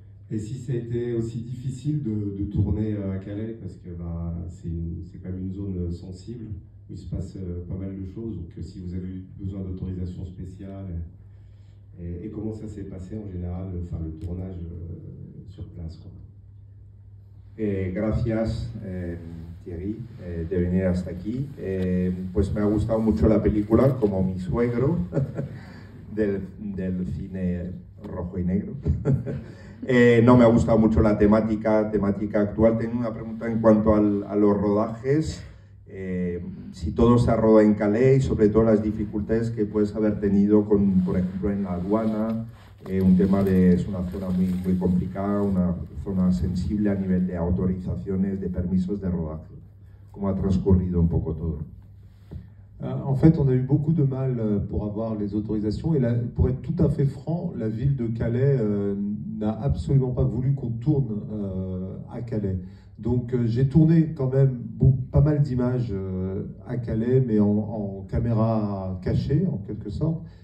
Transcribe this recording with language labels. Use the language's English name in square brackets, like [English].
[French] Et si ça a été aussi difficile de tourner à Calais, parce que c'est quand même une zone sensible, où il se passe pas mal de choses, donc si vous avez eu besoin d'autorisation spéciale, et comment ça s'est passé en général, enfin, le tournage sur place, quoi. [Spanish] Gracias Thierry de venir hasta aquí. Pues me ha gustado mucho la película, como mi suegro del cine rojo y negro. No me ha gustado mucho la temática actual. Tengo una pregunta en cuanto a los rodajes, si todo se ha rodado en Calais y sobre todo las dificultades que puedes haber tenido por ejemplo en la aduana. Un tema es una zona muy complicada, una zona sensible a nivel de autorizaciones, de permisos de rodaje. ¿Cómo ha transcurrido un poco todo? [French] En fait, on a eu beaucoup de mal pour avoir les autorisations. Et là, pour être tout à fait franc, la ville de Calais n'a absolument pas voulu qu'on tourne à Calais. Donc j'ai tourné quand même pas mal d'images à Calais, mais en caméra cachée, en quelque sorte.